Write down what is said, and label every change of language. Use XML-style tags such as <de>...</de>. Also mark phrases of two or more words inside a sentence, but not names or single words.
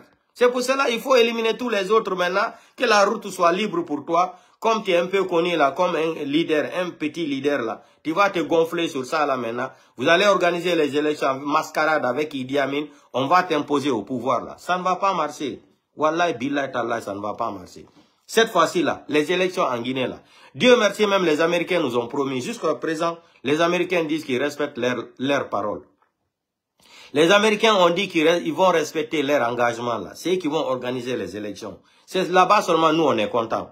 <fr>C'est pour cela qu'il faut éliminer tous les autres maintenant, que la route soit libre pour toi. Comme tu es un peu connu là, comme un leader, un petit leader là, tu vas te gonfler sur ça là maintenant. Vous allez organiser les élections mascarade avec Idi Amin, on va t'imposer au pouvoir là. Ça ne va pas marcher.</fr> <ar>والله بالله تالله,</ar> <fr>ça ne va pas marcher. Cette fois-ci là, les élections en Guinée là, Dieu merci même les Américains nous ont promis, jusqu'à présent, les Américains disent qu'ils respectent leurs paroles. Les Américains ont dit qu'ils vont respecter leur engagement là. C'est eux qui vont organiser les élections. C'est là-bas seulement nous on est contents.</fr>